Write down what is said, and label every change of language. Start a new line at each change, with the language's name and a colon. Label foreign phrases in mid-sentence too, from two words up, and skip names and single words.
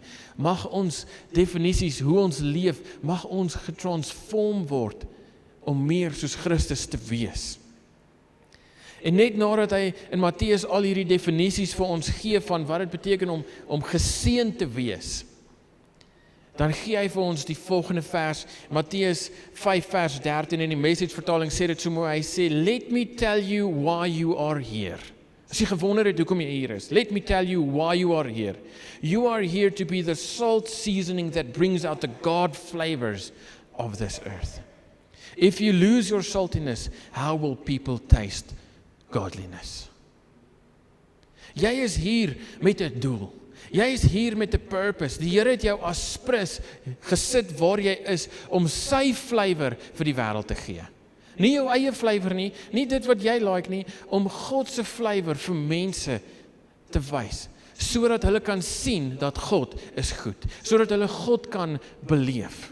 Afrikaans: Mag ons definisies hoe ons leef, mag ons getransform word om meer soos Christus te wees. En net nadat hy in Matteus al hierdie definisies vir ons gee van wat dit beteken om geseënd te wees, dan gee hy vir ons die volgende vers, Matteus 5 vers 13 in die Message vertaling sê dit so mooi, hy sê,
English: let me tell you why you are here.
Afrikaans: As jy gewonder het hoekom jy hier is,
English: let me tell you why you are here. You are here to be the salt seasoning that brings out the God flavors of this earth. If you lose your saltiness, how will people taste godliness?
Afrikaans: Jy is hier met 'n doel. Jy is hier met 'n purpose. Die Here het jou as sprus gesit waar jy is om sy flavor vir die wêreld te gee. Nie jou eie flavor nie, nie dit wat jy like nie, om God se flavor vir mense te wys, sodat hulle kan sien dat God is goed, sodat hulle God kan beleef.